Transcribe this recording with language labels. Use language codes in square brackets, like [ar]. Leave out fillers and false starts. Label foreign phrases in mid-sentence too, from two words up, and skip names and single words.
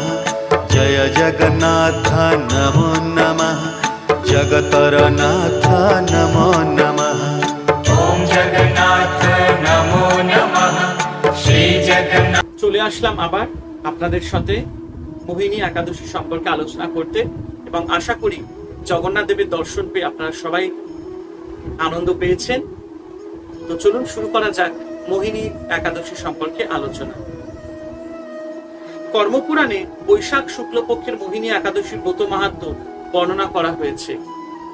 [sa] जय जगन्नाथ नमो नमः। जगतरनाथ नमो नमः। ओम जगन्नाथ नमो नमः। श्री जगन्नाथ। [bn] চলে আসলাম আবার আপনাদের সাথে মোহিনী একাদশী সম্পর্কে আলোচনা করতে, এবং আশা করি জগন্নাথ দেবের দর্শন পেয়ে আপনারা সবাই আনন্দ পেয়েছেন। তো চলুন শুরু করা যাক মোহিনী একাদশী সম্পর্কে আলোচনা। কর্মপুরাণে বৈশাখ শুক্লপক্ষের মোহিনী একাদশীর ব্রত মাহাত্ম্য বর্ণনা করা হয়েছে।